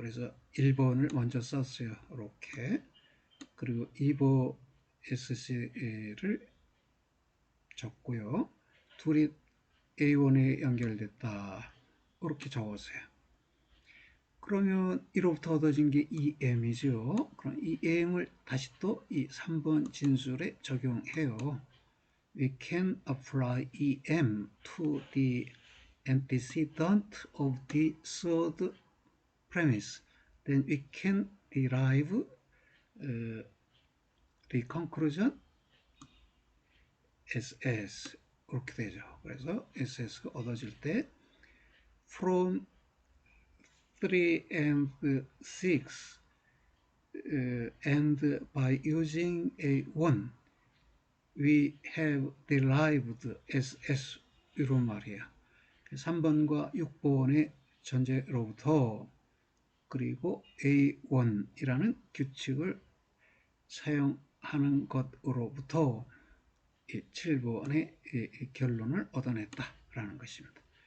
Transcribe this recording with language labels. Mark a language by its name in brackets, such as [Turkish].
[Korean] 그래서 1번을 먼저 썼어요. 이렇게. 그리고 2번 SC를 적고요. 둘이 A1에 연결됐다. 이렇게 적었어요. 그러면 이로부터 얻어진 게 EM이죠. 그럼 EM을 다시 또 이 3번 진술에 적용해요. [English] We can apply EM to the antecedent of the third premise. Then we can derive the conclusion SS. [Korean] 그렇게 되죠. 그래서 SS가 얻어질 때 [English] from 3 and 6 and by using A1 we have derived SS [Korean] 이런 말이에요. 3번과 6번의 전제로부터 그리고 A1이라는 규칙을 사용하는 것으로부터 7번의 결론을 얻어냈다라는 것입니다.